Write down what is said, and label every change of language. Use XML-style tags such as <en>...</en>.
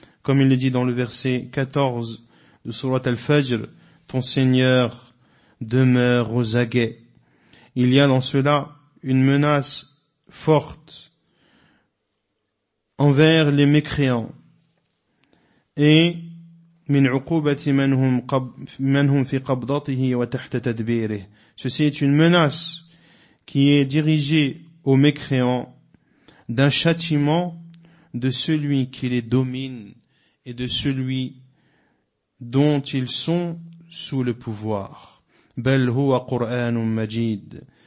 <fr>Comme il le dit dans le verset 14 de Sourate Al-Fajr, ton Seigneur demeure aux aguets. Il y a dans cela une menace forte envers les mécréants.</fr> <ar>Et من عقوبة منهم في قبضته وتحت تدبيره.</ar> <fr>Ceci est une menace qui est dirigée aux mécréants d'un châtiment de celui qui les domine et de celui dont ils sont sous le pouvoir.</fr> <ar>بل هو قرآن مجيد.</ar>